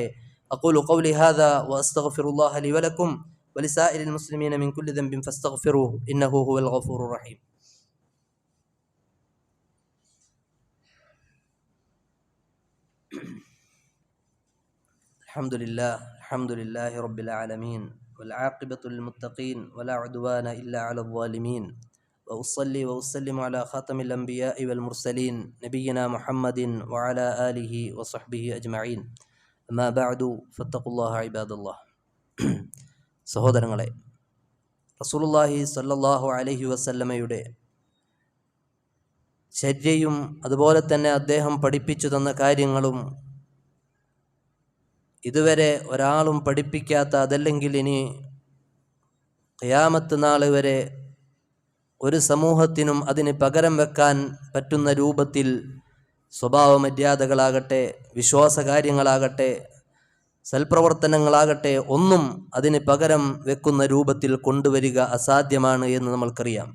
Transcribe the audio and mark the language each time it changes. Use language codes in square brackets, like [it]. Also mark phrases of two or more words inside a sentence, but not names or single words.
[ar] أقول قولي هذا وأستغفر الله لي ولكم ولسائر المسلمين من كل ذنب فاستغفروه إنه هو الغفور الرحيم. الحمد لله رب العالمين والعاقبة للمتقين ولا عدوان إلا على الظالمين وأصلي وأسلم على خاتم الأنبياء والمرسلين نبينا محمد وعلى آله وصحبه أجمعين أما بعد فاتقوا الله عباد الله. [ml] സഹോദരങ്ങളെ, [ar] رسول الله صلى الله عليه وسلم [ml] ചര്യയും അതുപോലെ തന്നെ അദ്ദേഹം പഠിപ്പിച്ചു തന്ന കാര്യങ്ങളും ഇതുവരെ ഒരാളും പഠിപ്പിക്കാത്ത, അതല്ലെങ്കിൽ ഇനി ഖിയാമത്ത് നാൾ വരെ ഒരു സമൂഹത്തിനും അതിന് പകരം വെക്കാൻ പറ്റുന്ന രൂപത്തിൽ സ്വഭാവ മര്യാദകളാകട്ടെ, വിശ്വാസകാര്യങ്ങളാകട്ടെ, സൽപ്രവർത്തനങ്ങളാകട്ടെ, ഒന്നും അതിന് പകരം വെക്കുന്ന രൂപത്തിൽ കൊണ്ടുവരിക അസാധ്യമാണ് എന്ന് നമ്മൾക്കറിയാം.